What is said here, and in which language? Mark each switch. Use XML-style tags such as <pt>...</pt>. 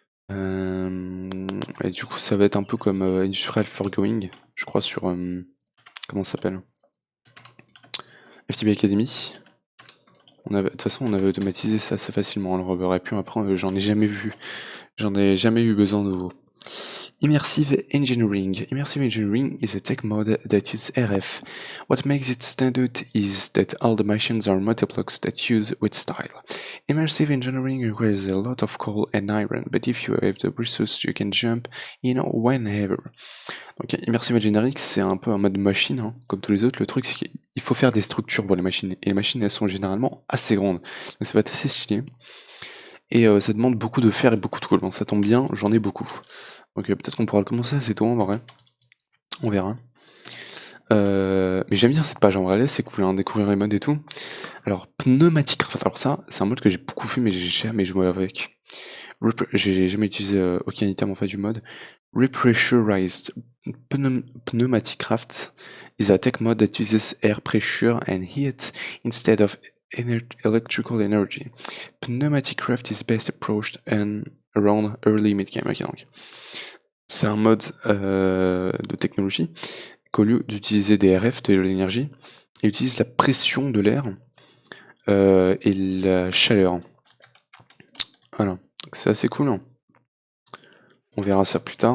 <fr>Et du coup, ça va être un peu comme Industrial Foregoing, je crois, sur. Comment ça s'appelle? FTB Academy. De toute façon, on avait automatisé ça assez facilement, on le reverrait plus après, j'en ai jamais vu. J'en ai jamais eu besoin de nouveau.</fr> <en>Immersive Engineering. Immersive Engineering is a tech mode that uses RF. What makes it standard is that all the machines are multiplux that use with style. Immersive Engineering requires a lot of coal and iron, but if you have the resources, you can jump in whenever.</en> <fr>Donc Immersive Engineering, c'est un peu un mode machine, hein, comme tous les autres. Le truc, c'est qu'il faut faire des structures pour les machines, et les machines, elles sont généralement assez grandes. Donc ça va être assez stylé. Et ça demande beaucoup de fer et beaucoup de coal. Bon, ça tombe bien, j'en ai beaucoup. Donc peut-être qu'on pourra le commencer assez tôt en vrai. On verra. Mais j'aime bien cette page en vrai, c'est cool, hein, découvrir les modes et tout. Alors, Pneumatic Craft. Alors ça, c'est un mode que j'ai beaucoup fait, mais j'ai jamais joué avec. J'ai jamais utilisé aucun item en fait du mode.</fr> <en>Repressurized Pneumatic Craft is a tech mode that uses air pressure and heat instead of electrical energy. Pneumatic Craft is best approached around early mid-game.</en> <fr>Ok, donc. C'est un mode de technologie qu'au lieu d'utiliser des RF, de l'énergie, il utilise la pression de l'air et la chaleur. Voilà, c'est assez cool. Hein. On verra ça plus tard.</fr>